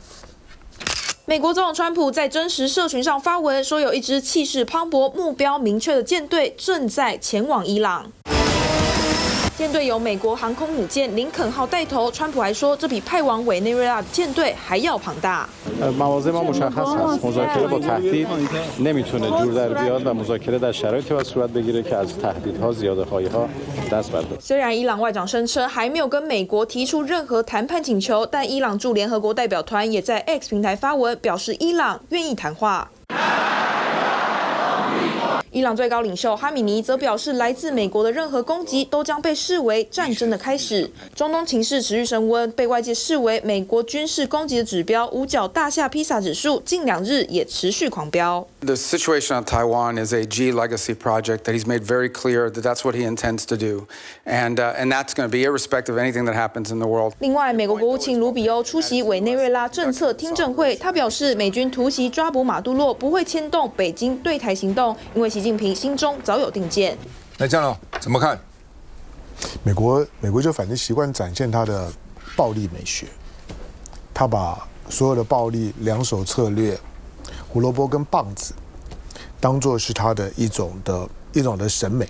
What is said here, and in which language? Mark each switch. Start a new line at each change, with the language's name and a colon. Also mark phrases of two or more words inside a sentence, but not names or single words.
Chinese: 美国总统川普在真实社群上发文说，有一支气势磅礴、目标明确的舰队正在前往伊朗。舰队由美国航空母舰林肯号带头，川普还说，这比派往委内瑞拉的舰队还要庞大。
Persian: مواضع ما مشخص هست. مذاکره با تهدید نمیتونه جور در بیاد و مذاکره در شرایطی باید صورت بگیره که از تهدیدها زیاده‌خواهی‌ها دست برداره.
Chinese: 虽然伊朗外长声称还没有跟美国提出任何谈判请求，但伊朗驻联合国代表团也在 X 平台发文，表示伊朗愿意谈话。伊朗最高领袖哈米尼则表示，来自美国的任何攻击都将被视为战争的开始。中东情势持续升温，被外界视为美国军事攻击的指标，五角大厦披萨指数近2日也持续狂飙。
English: The situation on Taiwan is a G legacy project that he's made very clear that that's what he intends to do, and that's going to be irrespective of anything that happens in the world.
Chinese: 另外，美国国务卿卢比欧出席委内瑞拉政策听证会，他表示，美军突袭抓捕马杜洛不会牵动北京对台行动，因为习近平心中早有定见。那这样怎么看？美国就反正习惯展现他的暴力美学，他把所有的暴力2手策略、胡萝卜跟棒子，当作是他的一种的审美。